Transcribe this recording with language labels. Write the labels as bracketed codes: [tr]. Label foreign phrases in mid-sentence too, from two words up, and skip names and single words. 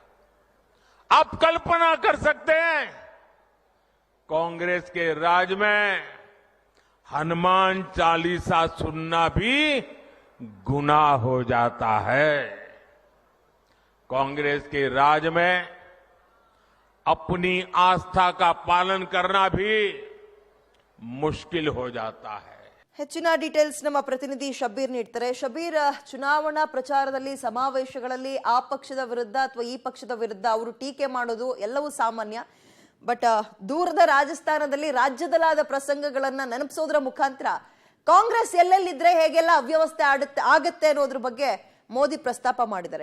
[hi] आप कल्पना कर सकते हैं, कांग्रेस के राज में हनुमान चालीसा सुनना भी गुनाह हो जाता है. कांग्रेस के राज में अपनी आस्था का पालन करना भी मुश्किल हो जाता है. [kn] ಹೆಚ್ಚಿನ ಡೀಟೇಲ್ಸ್ ನಮ್ಮ ಪ್ರತಿನಿಧಿ ಶಬೀರ್ ನೀಡ್ತಾರೆ. ಶಬೀರ್, ಚುನಾವಣಾ ಪ್ರಚಾರದಲ್ಲಿ ಸಮಾವೇಶಗಳಲ್ಲಿ ಆ ಪಕ್ಷದ ವಿರುದ್ಧ ಅಥವಾ ಈ ಪಕ್ಷದ ವಿರುದ್ಧ ಅವರು ಟೀಕೆ ಮಾಡೋದು ಎಲ್ಲವೂ ಸಾಮಾನ್ಯ. ಬಟ್ ದೂರದ ರಾಜಸ್ಥಾನದಲ್ಲಿ ರಾಜ್ಯದಲ್ಲಾದ ಪ್ರಸಂಗಗಳನ್ನ ನೆನಪಿಸೋದ್ರ ಮುಖಾಂತರ ಕಾಂಗ್ರೆಸ್ ಎಲ್ಲೆಲ್ಲಿದ್ರೆ ಹೇಗೆಲ್ಲ ಅವ್ಯವಸ್ಥೆ ಆಗತ್ತೆ ಅನ್ನೋದ್ರ ಬಗ್ಗೆ ಮೋದಿ ಪ್ರಸ್ತಾಪ ಮಾಡಿದ್ದಾರೆ.